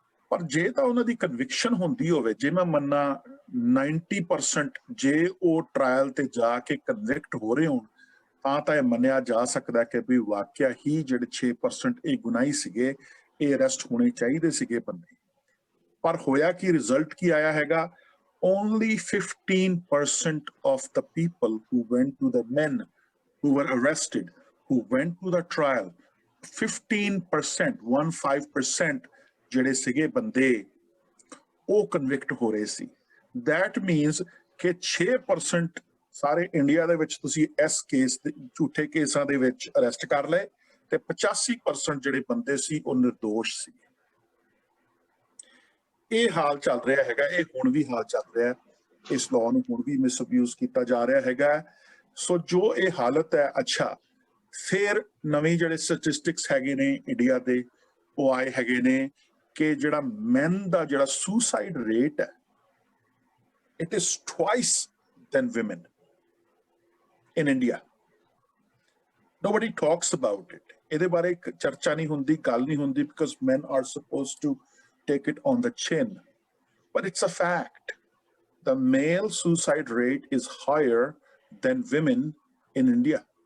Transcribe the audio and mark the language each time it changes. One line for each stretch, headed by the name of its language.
Punjabi: ਪਰ ਜੇ ਤਾਂ ਉਹਨਾਂ ਦੀ ਕਨਵਿਕਸ਼ਨ ਹੁੰਦੀ ਹੋਵੇ, ਜੇ ਮੈਂ ਮੰਨਾਂ 90% ਜੇ ਉਹ ਟ੍ਰਾਇਲ ਤੇ ਜਾ ਕੇ ਕਨਵਿਕਟ ਹੋ ਰਹੇ ਹੋਣ, ਤਾਂ ਇਹ ਮੰਨਿਆ ਜਾ ਸਕਦਾ ਕਿ ਵੀ ਵਾਕਿਆ ਹੀ ਜਿਹੜੇ 6% ਇਹ ਗੁਨਾਹੀ ਸੀਗੇ, ਇਹ ਅਰੈਸਟ ਹੋਣੇ ਚਾਹੀਦੇ ਸੀਗੇ ਬੰਦੇ। ਪਰ ਹੋਇਆ ਕੀ, ਰਿਜ਼ਲਟ ਕੀ ਆਇਆ ਹੈਗਾ?
English: Only 15% of the people who went to the men who were arrested, who went to the trial, 15%, 15%
Punjabi: ਜਿਹੜੇ ਸੀਗੇ ਬੰਦੇ ਉਹ ਕਨਵਿਕਟ ਹੋ ਰਹੇ ਸੀ।
English: That means
Punjabi: ਕਿ 6% ਸਾਰੇ ਇੰਡੀਆ ਦੇ ਵਿੱਚ ਤੁਸੀਂ ਇਸ ਕੇਸ ਦੇ ਝੂਠੇ ਕੇਸਾਂ ਦੇ ਵਿੱਚ ਅਰੈਸਟ ਕਰ ਲਏ ਤੇ 85% ਜਿਹੜੇ ਬੰਦੇ ਸੀ ਉਹ ਨਿਰਦੋਸ਼ ਸੀ। ਇਹ ਹਾਲ ਚੱਲ ਰਿਹਾ ਹੈਗਾ, ਇਹ ਹੁਣ ਵੀ ਹਾਲ ਚੱਲ ਰਿਹਾ, ਇਸ ਲਾਅ ਨੂੰ ਹੁਣ ਵੀ ਮਿਸਅਬਿਊਜ਼ ਕੀਤਾ ਜਾ ਰਿਹਾ ਹੈਗਾ। ਸੋ ਜੋ ਇਹ ਹਾਲਤ ਹੈ, ਅੱਛਾ ਫਿਰ ਨਵੇਂ ਜਿਹੜੇ ਸਟੈਟਿਸਟਿਕਸ ਹੈਗੇ ਨੇ ਇੰਡੀਆ ਦੇ, ਉਹ ਆਏ ਹੈਗੇ ਨੇ ਕਿ ਜਿਹੜਾ ਮੈਨ ਦਾ ਜਿਹੜਾ ਸੁਸਾਈਡ ਰੇਟ ਹੈ,
English: it is twice than women in India. Nobody talks about it.
Punjabi: ਇਹਦੇ ਬਾਰੇ ਚਰਚਾ ਨਹੀਂ ਹੁੰਦੀ,
English: ਗੱਲ ਨਹੀਂ ਹੁੰਦੀ, because men are supposed to take it on the chin. But it's a fact. The male suicide rate is higher than women in India.